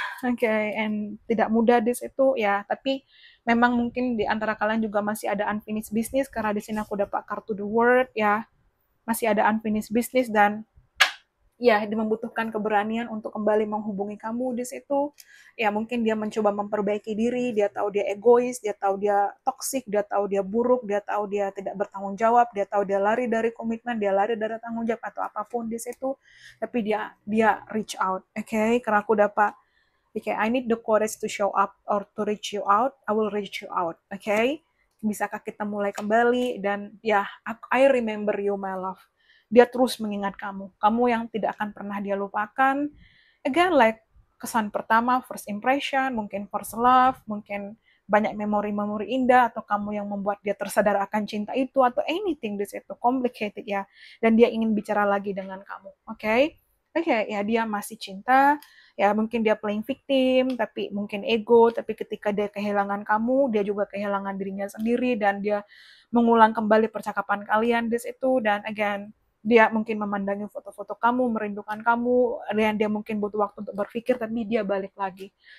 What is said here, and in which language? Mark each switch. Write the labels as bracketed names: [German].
[Indonesian] Oke, and tidak mudah di situ ya, tapi memang mungkin di antara kalian juga masih ada [English] unfinished business, [Indonesian] karena di sini aku dapat kartu the world ya, masih ada unfinished business, dan ya dia membutuhkan keberanian untuk kembali menghubungi kamu di situ. Ya mungkin dia mencoba memperbaiki diri, dia tahu dia egois, dia tahu dia toksik, dia tahu dia buruk, dia tahu dia tidak bertanggung jawab, dia tahu dia lari dari komitmen, dia lari dari tanggung jawab atau apapun di situ. Tapi dia [English] reach out, [Indonesian] oke? Okay? Karena aku dapat, [English] okay, I need the courage to show up or to reach you out, I will reach you out, oke? Okay? [Indonesian] Bisakah kita mulai kembali? Dan ya, [English] I remember you my love. [Indonesian] Dia terus mengingat kamu yang tidak akan pernah dia lupakan. Again, like kesan pertama, [English] first impression, [Indonesian] mungkin [English] first love, [Indonesian] mungkin banyak memori-memori indah, atau kamu yang membuat dia tersadar akan cinta itu, atau anything di situ, complicated ya. Dan dia ingin bicara lagi dengan kamu, oke? Okay? Oke, okay, ya dia masih cinta, ya mungkin dia [English] playing victim, [Indonesian] tapi mungkin ego, tapi ketika dia kehilangan kamu, dia juga kehilangan dirinya sendiri, dan dia mengulang kembali percakapan kalian di situ, dan again, dia mungkin memandangi foto-foto kamu, merindukan kamu, dan dia mungkin butuh waktu untuk berpikir, tapi dia balik lagi.